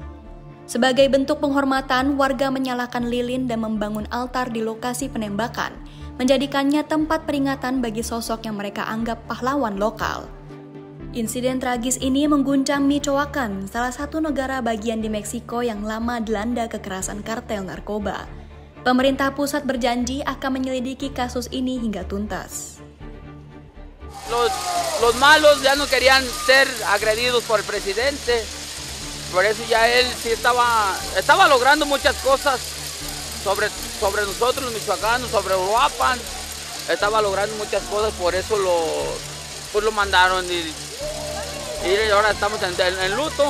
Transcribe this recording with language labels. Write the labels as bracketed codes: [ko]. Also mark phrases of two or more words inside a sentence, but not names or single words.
[id] Sebagai bentuk penghormatan, warga menyalakan lilin dan membangun altar di lokasi penembakan, menjadikannya tempat peringatan bagi sosok yang mereka anggap pahlawan lokal. Insiden tragis ini mengguncang Michoacán, salah satu negara bagian di Meksiko yang lama dilanda kekerasan kartel narkoba. Pemerintah pusat berjanji akan menyelidiki kasus ini hingga tuntas. [es] Los malos ya no querían ser agredidos por el presidente, por eso ya él sí estaba logrando muchas cosas sobre nosotros los michoacanos, sobre Uruapan, estaba logrando muchas cosas, por eso lo mandaron y ahora estamos en luto.